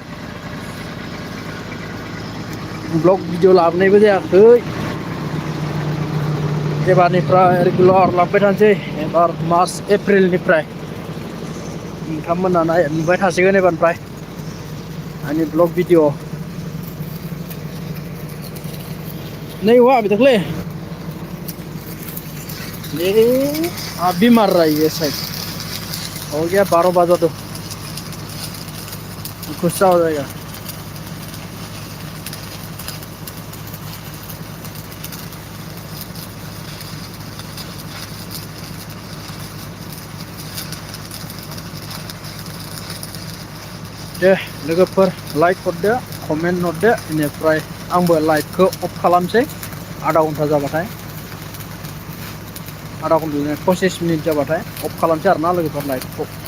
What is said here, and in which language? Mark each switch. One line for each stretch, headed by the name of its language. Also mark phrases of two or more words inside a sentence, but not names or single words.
Bodo: ब्लग भिडिअ लाबोनायबो जायाखै एबारनिफ्राय रेगुलार लाबोबाय थानोसै एबार मार्च एप्रिलनिफ्राय नोंथांमोनहा नुबाय थासिगोन एबारनिफ्राय आंनि ब्लग भिडिअ
Hindi: नहीं हुआ अभी तक
Bodo: ले
Hindi: अभी मार रहा है ये शायद हो गया 12 बजा तो गुस्सा हो जाएगा
Bodo: दे लोगोफोर लाइक हरदो कमेन्ट हरदो बेनिफ्राय आंबो लाइभखौ अफ खालामसै
Hindi: आधा घन्टा
Bodo: जाबाथाय
Hindi: आधा घन्टा
Bodo: 25 मिनिट जाबाथाय अफ खालामसै आरोना लोगोफोर लाइभखौ